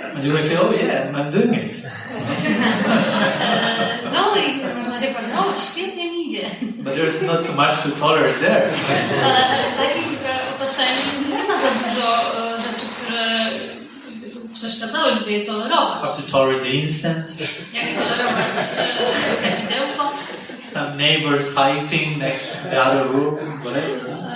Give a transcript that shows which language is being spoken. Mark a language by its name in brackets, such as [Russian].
[English] And you may feel, oh yeah, I'm doing it. [Polish] No i można się powiedzieć, świetnie mi idzie. [English] But there's not too much to tolerate there. [Polish] Ale w takim otoczeniu nie ma za dużo rzeczy, które przeszkadzało, żeby je tolerować. [English] How to tolerate the incense. [Polish] Jak tolerować kadzidełko. [English] Some neighbors fighting next to the other room, whatever.